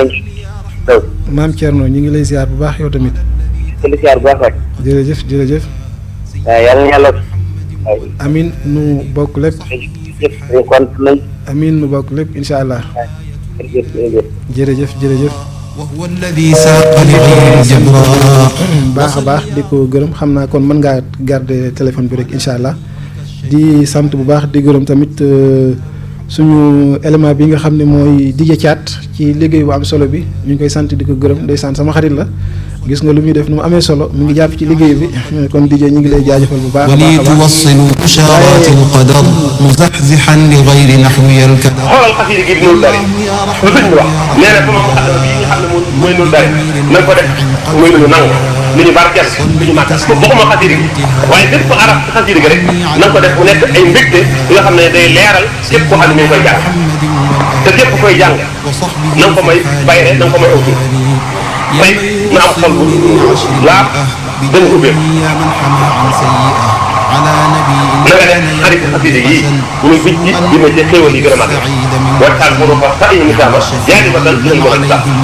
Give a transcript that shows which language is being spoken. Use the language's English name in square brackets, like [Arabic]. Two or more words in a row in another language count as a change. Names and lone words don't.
[Wolof] maam Thierno ñu ngi lay ziar bu baax yow tamit. di ziar bu baax waay. jërëjëf. waaw yal na yàlla. amin nu bokk lépp. amin nu bokk lépp [Arabic] إن شاء الله. [Wolof] jërëjëf. [Arabic] وهو الذي ساق لغير جبرا [Wolof] baax a baax di ko gërëm xam naa kon mën ngaa [French] garder téléphone [Wolof] bi rek [Arabic] إن شاء الله [Wolof] di sant bu baax di gërëm tamit suñu élément bi nga xam ne mooy DJ Thiat ci liggéey bu am solo bi ñu ngi koy sant di ko gërëm ndeysaan sama xarit la gis nga lu muy def nu mu amee solo mu ngi jàpp ci liggéey bi kon DJ ñu ngi lay jaajëfal bu baax a baax [Arabic] ولتوصلوا بشارات القدر مزحزحا لغير نحوي الكدر [Wolof] xoolal xasida gi Nour Dari lu sëñ bi wax nee na sama muqaddama bii nga xam ne mooy Nour Dari na ko def muy lu ñu nangu lu ñu barkeel lu ñu màggal waxuma xasida gi waaye bépp araf ci xasida gi rek na ko def mu nekk ay mbégte yoo xam ne day leeral képp koo xam ne mi ngi koy jàng te képp koy jàng na nga ko may bayre na nga ko may aw tur tey na am xol bu laab dana ubbeeku nga def xarit xasida yi muy biñ ci dina ci xéwal yi gën a mag waxtaan mu doon wax sax ñu misaama yaa di fasal dinañ ko sax